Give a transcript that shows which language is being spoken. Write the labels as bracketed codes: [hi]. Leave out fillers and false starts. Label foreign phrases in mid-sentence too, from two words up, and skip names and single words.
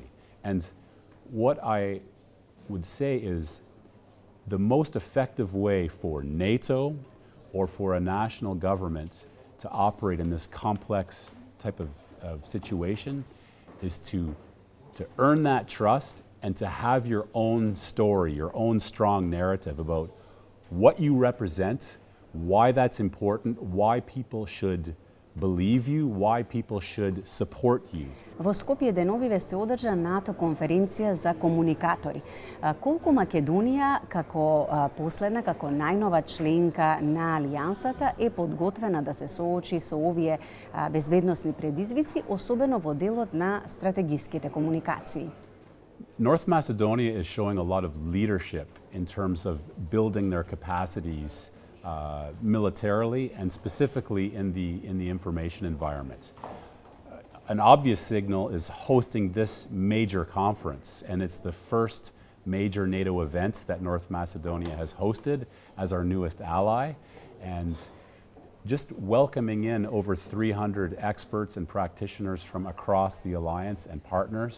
[en] And what I would say is the most effective way for NATO or for a national government to operate in this complex type of situation is to earn that trust and to have your own story, your own strong narrative about what you represent, why that's important, why people should believe you, why people should support you. [mk] Во Скопје деновиве се одржа НАТО конференција за комуникатори. Колку Македонија како последна, како најнова членка на алијансата е подготвена да се соочи со овие безбедносни предизвици, особено во делот на стратегиските комуникации? [en] North Macedonia is showing a lot of leadership in terms of building their capacities militarily and specifically in the information environment. An obvious signal is hosting this major conference, and it's the first major NATO event that North Macedonia has hosted as our newest ally, and just welcoming in over 300 experts and practitioners from across the alliance and partners.